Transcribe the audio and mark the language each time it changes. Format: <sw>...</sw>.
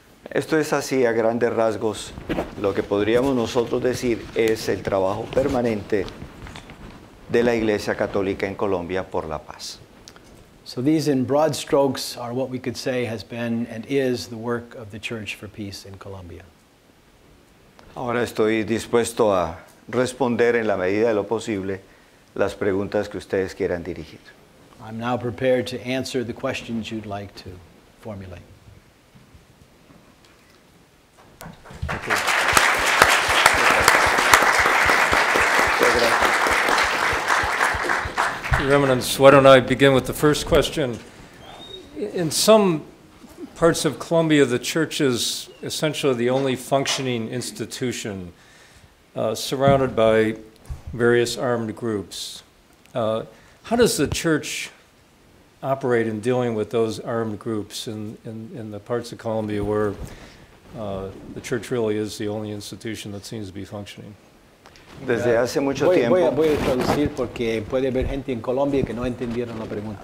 <es>Esto es así a grandes rasgos. Lo que podríamos nosotros decir es el trabajo permanente de la Iglesia Católica en Colombia por la paz.</es> <en>So these in broad strokes are what we could say has been and is the work of the Church for Peace in Colombia.</en> <es>Ahora estoy dispuesto a responder en la medida de lo posible las preguntas que ustedes quieran dirigir.</es> <en>I'm now prepared to answer the questions you'd like to formulate. Your Eminence, why don't I begin with the first question? In some parts of Colombia, the church is essentially the only functioning institution surrounded by various armed groups. How does the church operate in dealing with those armed groups in the parts of Colombia where the church really is the only institution that seems to be functioning?</en> <es>Desde hace mucho tiempo. Voy a traducir porque puede haber gente en Colombia que no entendieron la pregunta.</es>